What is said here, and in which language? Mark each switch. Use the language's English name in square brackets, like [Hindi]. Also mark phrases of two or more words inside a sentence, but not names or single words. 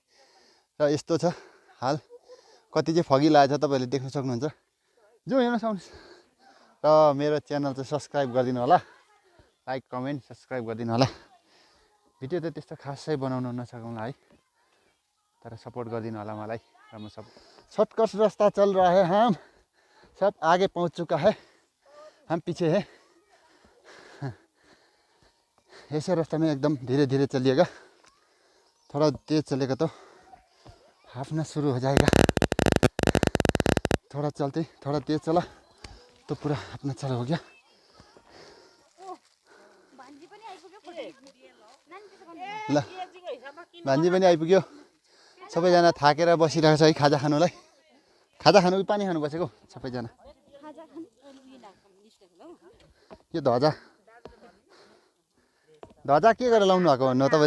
[Nepali] र यस्तो छ हाल, कति चाहिँ फगी लागेको छ तपाईँहरूले देख्न सक्नुहुन्छ। जाउँ हेर्न सक्नुहोस्। र मेरो च्यानल चाहिँ सब्सक्राइब गरिदिनु होला, [English] like comment subscribe [Nepali] गरिदिनु होला। भिडियो त त्यस्तो खासै बनाउनु नसकौँला है, तर सपोर्ट गरिदिनु होला मलाई। [Hindi] र म सब सर्टकट रास्ता चल रहा है, हम सब आगे पहुँच चुका है, हम पीछे है। ऐसे रास्ता में एकदम धीरे धीरे चलिएगा, थोड़ा तेज चलेगा तो हाफना शुरू हो जाएगा। थोड़ा चलते, थोड़ा तेज चला तो पूरा अपना चालू हो गया। [Nepali] ल भान्जी पनि आइपुग्यो। सबैजना थाकेर बसिरहेको छ है खाजा खानुलाई। खाजा खानु कि पानी खानु बसेको सबैजना। यो ध्वजा ध्वजा के गरेर लाउनु भएको भन्नु तपाईँले?